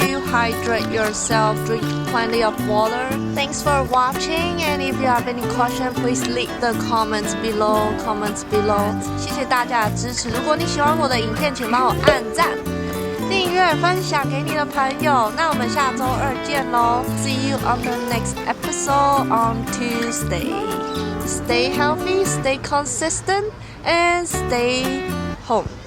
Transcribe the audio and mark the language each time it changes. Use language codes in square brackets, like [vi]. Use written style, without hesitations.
[en] Hydrate yourself, drink plenty of water. Thanks for watching, and if you have any question, please leave the comments below. [zh] 谢谢大家的支持。如果你喜欢我的影片，请帮我按赞、订阅、分享给你的朋友。 [en] 那我们下周2见喽！See you on the next episode on Tuesday. Stay healthy, stay consistent, and stay home.